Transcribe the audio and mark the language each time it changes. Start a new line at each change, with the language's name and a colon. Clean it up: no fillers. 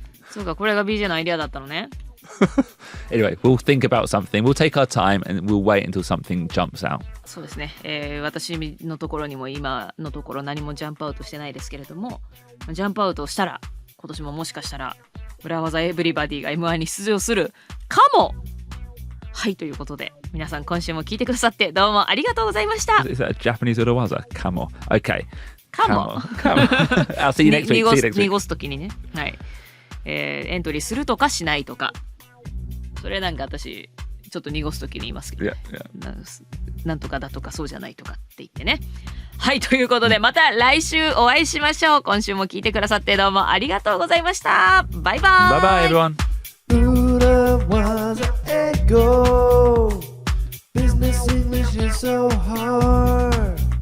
Japanese: そうか、これが BJ のアイデアだったのね。
English: Anyway, we'll think about something. We'll take our time and we'll wait until something jumps out.
Japanese: そうですね、私のところにも今のところ何もジャンプアウトしてないですけれども、ジャンプアウトしたら今年ももしかしたら裏技エブリバディが M1 に出場するかも。はい、ということで皆さん今週も聞いてくださってどうもありがとうございました。
English: Is that a Japanese urawaza?
Japanese: Kamo. Okay. かも Kamo.
English: I'll see you next week. See you next week.
Japanese: 濁すときにね、はい、エントリーするとかしないとか、それなんか私ちょっと濁すときに言いますけど、
English: Yeah, yeah.
Japanese: なんとかだとかそうじゃないとかって言ってね。はい、ということでまた来週お会いしましょう。今週も聞いてくださってどうもありがとうございました。バイバイ。
English: Bye bye, everyone. Urawaza Ego. Business English is so hard.